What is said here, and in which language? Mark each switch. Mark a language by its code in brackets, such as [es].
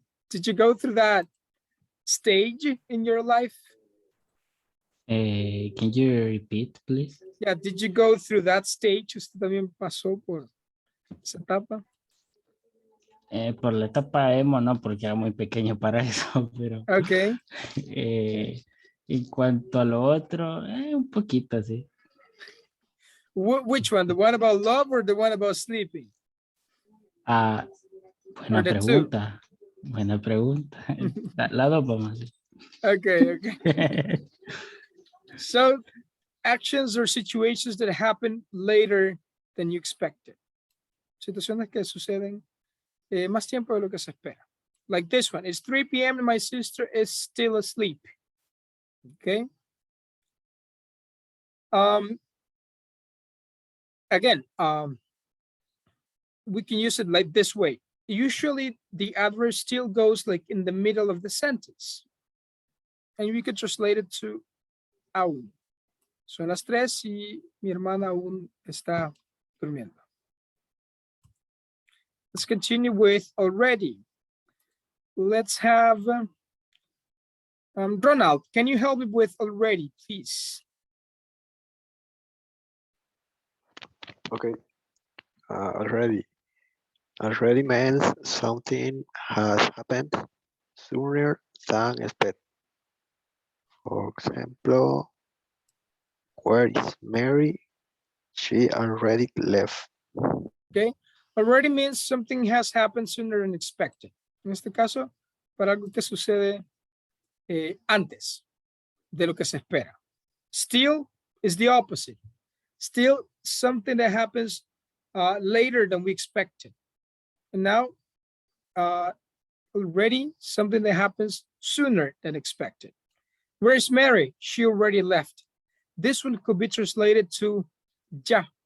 [en] Did you go through that stage in your life? Can you repeat, please? Yeah, did you go through that stage? [es] ¿Usted también pasó por esa etapa? Por la etapa emo, no, porque era muy pequeño para eso, pero [en] Okay. [es] En cuanto a lo otro, un poquito así. [en] Which one? The one about love or the one about sleeping? [es] Buena [en] Or the two? [es] pregunta. Buena pregunta. La dos vamos a hacer. [en] Okay. So actions or situations that happen later than you expected. [es] Situaciones que suceden más tiempo de lo que se espera. [en] Like this one, it's 3 p.m. and my sister is still asleep. Okay. Again, we can use it like this way. Usually the adverb still goes like in the middle of the sentence. And we could translate it to aún. [es] Son las 3 y mi hermana aún está durmiendo. [en] Let's continue with already. Let's have Ronald, can you help me with already, please? Okay. Already means something has happened sooner than expected. For example, where is Mary? She already left. Okay. Already means something has happened sooner than expected. [es] En este caso, para algo que sucede antes de lo que se espera. [en] Still is the opposite. Still something that happens later than we expected. And now, already something that happens sooner than expected. Where's Mary? She already left. This one could be translated to ya.